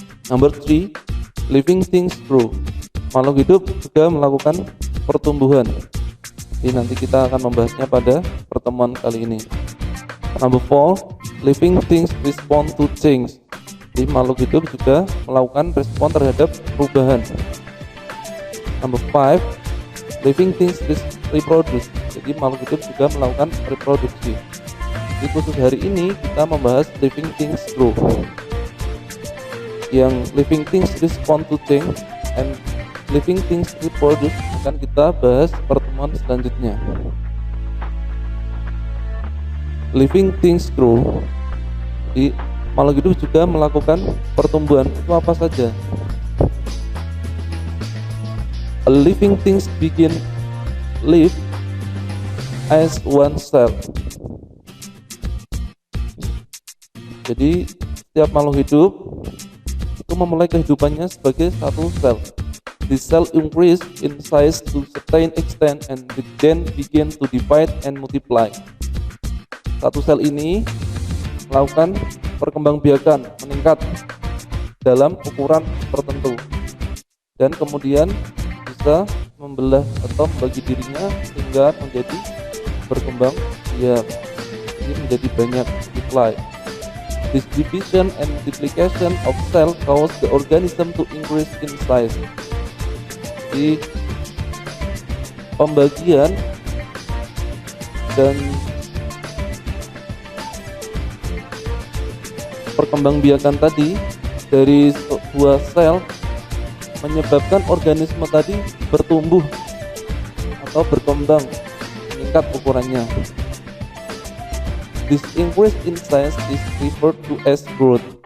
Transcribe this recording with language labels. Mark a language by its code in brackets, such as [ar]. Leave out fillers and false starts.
[en] Number 3, living things grow. [id] Makhluk hidup juga melakukan pertumbuhan. Jadi nanti kita akan membahasnya pada pertemuan kali ini. [en] Number 4, living things respond to change. [id] Jadi makhluk hidup juga melakukan respon terhadap perubahan. [en] Number 5, living things reproduce. [id] Jadi makhluk hidup juga melakukan reproduksi. Di khusus hari ini kita membahas [en] living things grow. [id] Yang [en] living things respond to change and living things reproduce [id] akan kita bahas pertemuan selanjutnya. [en] Living things grow. [id] Di makhluk hidup juga melakukan pertumbuhan. Itu apa saja? [en] A living things begin live as one cell. [id] Jadi setiap makhluk hidup itu memulai kehidupannya sebagai satu sel. [en] The cell increase in size to certain extent and then begin to divide and multiply. [id] Satu sel ini melakukan perkembangbiakan, meningkat dalam ukuran tertentu, dan kemudian bisa membelah atau membagi dirinya hingga menjadi berkembang biak. Ini menjadi banyak, multiply. [en] This division and multiplication of cell cause the organism to increase in size. [id] Di pembagian dan perkembangbiakan tadi dari sebuah sel menyebabkan organisme tadi bertumbuh atau berkembang, meningkat ukurannya. [en] This increase in size is referred to as growth.